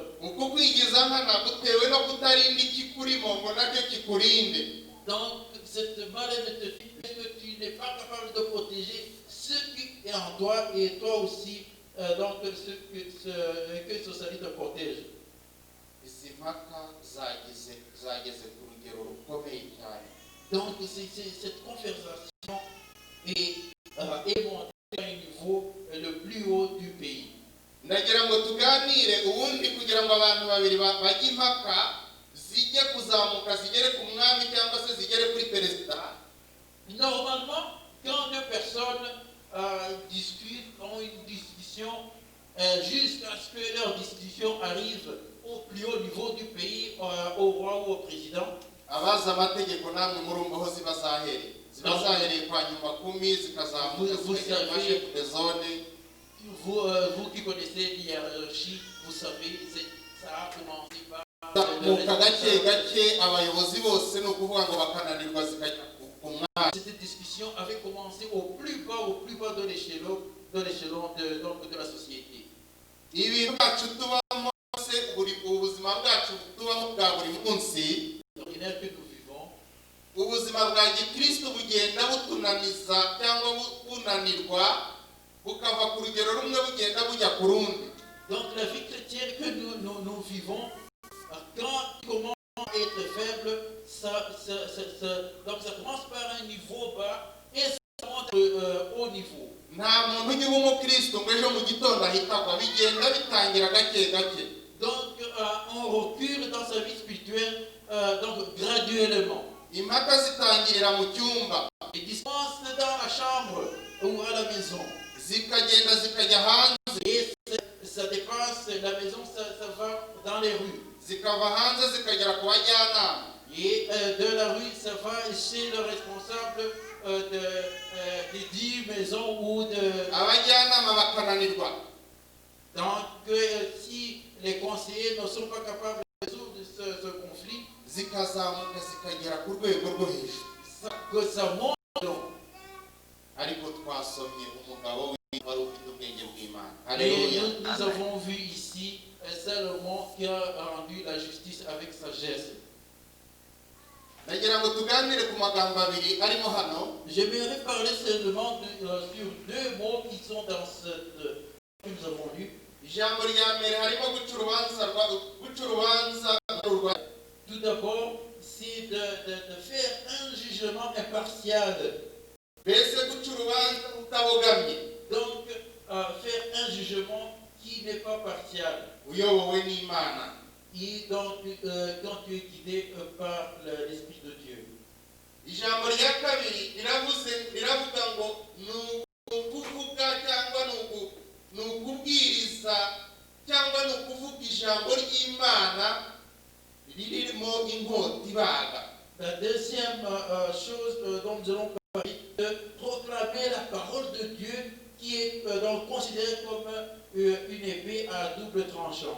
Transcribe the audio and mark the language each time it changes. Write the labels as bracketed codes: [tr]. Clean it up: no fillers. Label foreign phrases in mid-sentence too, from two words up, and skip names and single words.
[rw] Uko kwigiza nkana gutewe no kutarinda ikikurimo ngo nacyo kikurinde. [fr] Donc cette malhonnêteté fait que tu n'es pas capable de protéger ce qui est en toi et toi aussi donc que ce salut te protège. [rw] Izi mpaka zageze ku rugero rukomeye cyane. [fr] Donc cette conversation est montée à un niveau le plus haut du pays. [rw] Ndagira ngo tuganire ubundi kugira ngo abantu babiri bajye impaka zijye kuzamuka zigere ku mwami cyangwa se zigere kuri perezida. [fr] Normalement, quand deux personnes discutent, ont une discussion, jusqu'à ce que leur discussion arrive au plus haut niveau du pays, au roi ou au président. [rw] Abaza amategeko namwe murumva aho ziba zahereye kwa nyuma 10 zikazamuka zikajya [fr] chef de zone. Vous qui connaissez l'hiérarchie, vous savez, ça a commencé par [rw] gake abayobozi bose no kuvuga ngo bakananirwa zikajya ku mwami. [fr] Cette discussion avait commencé au plus bas de l'échelon de la société. [rw] Ibintu byacu tubamo se ubuzima bwacu tubamo bwa buri munsi, [fr] L'ordinaire que nous vivons, [rw] ubuzima bwa Gikristo bugenda butunaniza cyangwa bunanirwa bukava ku rugero rumwe bugenda bujya ku rundi. [fr] Donc la vie chrétienne que nous vivons, quand il commence à être faible, donc ça commence par un niveau bas et ça monte au niveau. [rw] Nta muntu ujya uba umukristo ngo ejo mu gitondo ahitagwa, bigenda bitangira gake gake. [fr] Donc on recule dans sa vie spirituelle donc graduellement. [rw] Impaka zitangirira mu cyumba, [fr] Les distances dans la chambre ou à la maison. [rw] zikagenda zikajya hanze, [fr] Et ça dépasse la maison, ça va dans les rues. [rw] zikava hanze zikagera ku bajyanama. [fr] Et de la rue, ça va chez le responsable des 10 maisons ou de... [rw] Abajyanama bakananirwa. [fr] Donc, si les conseillers ne sont pas capables de résoudre ce conflit, [rw] Zikazamuka zikagera ku rwego rwo hejuru. [fr] que ça monte donc. [rw] Ariko twasomye umugabo wari ufite ubwenge bw'Imana. [fr] Et Alléluia. nous avons vu ici Salomon qui a rendu la justice avec sagesse. [rw] Nagira ngo tuganire ku magambo abiri arimo hano. [fr] J'aimerais parler seulement sur deux mots qui sont dans cette que nous avons lu. [rw] Ijambo rya mbere harimo guca urubanza rwa. [fr] Tout d'abord, c'est de faire un jugement impartial. [rw] Mbese guca urubanza utabogamye. [fr] Donc, faire un jugement qui n'est pas partial. [rw] Uyobowe n'Imana. [fr] Et donc, quand tu es guidé par l'Esprit de Dieu. [rw] Ijambo rya kabiri riravuga ngo nukuvuga cyangwa nukubwiriza cyangwa nukuvuga ijambo ry'Imana ririmo inkota ibaga. [fr] La deuxième chose dont nous allons parler, de proclamer la parole de Dieu qui est donc considérée comme une épée à double tranchant.